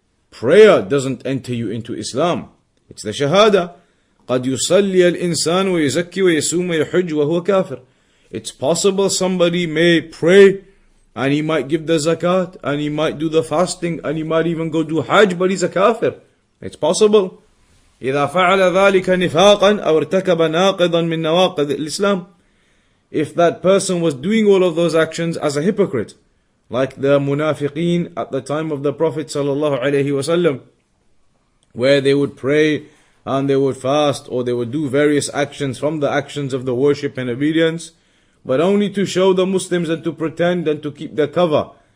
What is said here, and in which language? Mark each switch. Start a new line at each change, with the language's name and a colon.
English: Prayer doesn't enter you into Islam. It's the Shahada.
Arabic: قَدْ يُصَلِّي الْإِنسَانُ وَيَزَكِّي وَيَسُومَ وَيَحُجُّ وَهُوَ كَافِرٌ.
English: It's possible somebody may pray and he might give the zakat and he might do the fasting and he might even go do hajj, but he's a kafir. It's possible.
Arabic: إذا فعل ذلك نفاقا أو ارتكب ناقضا من نواقض الإسلام.
English: If that person was doing all of those actions as a hypocrite, like the munafiqeen at the time of the Prophet sallallahu alaihi wasallam, where they would pray and they would fast, or they would do various actions from the actions of the worship and obedience, but only to show the Muslims and to pretend and to keep their cover.